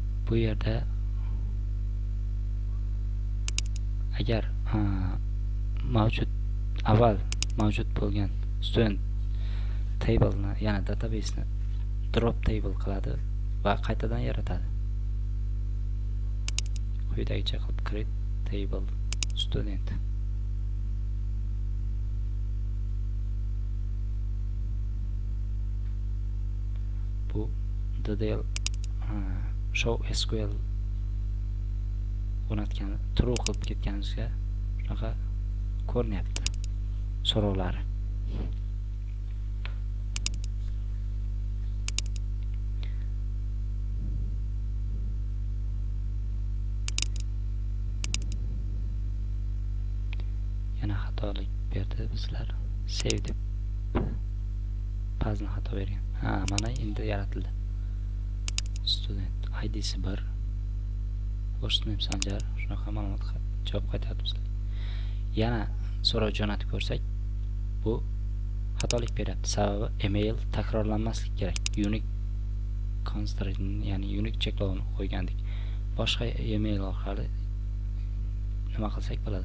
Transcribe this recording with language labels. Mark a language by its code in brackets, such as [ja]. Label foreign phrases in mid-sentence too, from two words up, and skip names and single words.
[uz] bu yerda agar avval mavjud bo'lgan student table'ni, ya'ni database'ni [en] drop table [uz] qiladi va qaytadan yaratadi. Quyidagicha qilib [en] create table student. [uz] Bu [en] ddl show SQL [uz] o'rnatgan true qilib ketganimizga shunaqa ko'rinyapti so'rovlari. Yana xatolik berdi bizlar. Save deb pazni xato bergan. Mana endi yaratildi. Student ID'si 1. [en] First name Sanjar. [uz] Shunaqa ma'lumot javob qaytardi bizga. Yana so'rov jo'natib ko'rsak, bu xatolik beryapti. Sababi email takrorlanmasligi kerak. [en] Unique constraint, [uz] ya'ni unique cheklovni qo'ygandik. Boshqa email orqali nima qilsak bo'ladi?